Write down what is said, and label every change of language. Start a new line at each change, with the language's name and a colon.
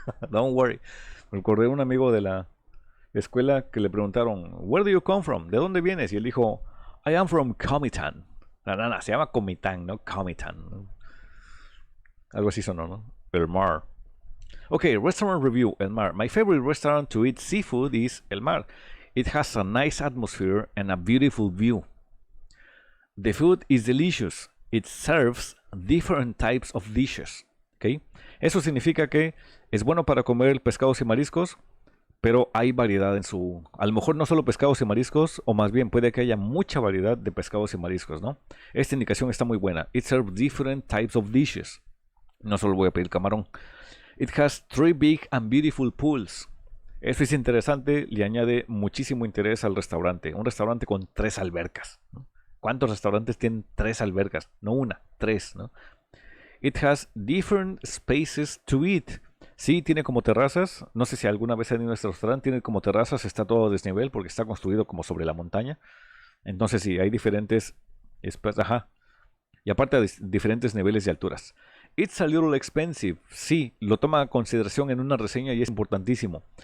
English: Don't worry.
Spanish: Me acordé de un amigo de la escuela que le preguntaron,
English: Where do you come from?
Spanish: ¿De dónde vienes? Y él dijo,
English: I am from Comitán.
Spanish: No, se llama Comitán, no Comitán. Algo así sonó, ¿no? El Mar.
English: Okay, restaurant review,
Spanish: El Mar.
English: My favorite restaurant to eat seafood is El Mar. It has a nice atmosphere and a beautiful view. The food is delicious. It serves different types of dishes. Okay?
Spanish: Eso significa que es bueno para comer pescados y mariscos, pero hay variedad en su. A lo mejor no solo pescados y mariscos, o más bien puede que haya mucha variedad de pescados y mariscos, ¿no? Esta indicación está muy buena.
English: It serves different types of dishes.
Spanish: No solo voy a pedir camarón.
English: It has 3 big and beautiful pools.
Spanish: Eso es interesante, le añade muchísimo interés al restaurante. Un restaurante con 3 albercas, ¿no? ¿Cuántos restaurantes tienen 3 albercas? No una, 3, ¿no?
English: It has different spaces to eat.
Spanish: Sí, tiene como terrazas. No sé si alguna vez han ido a nuestro restaurante. Tiene como terrazas, está todo a desnivel porque está construido como sobre la montaña. Entonces sí, hay diferentes espacios. Ajá. Y aparte de diferentes niveles de alturas.
English: It's a little expensive.
Spanish: Sí, lo toma en consideración en una reseña y es importantísimo.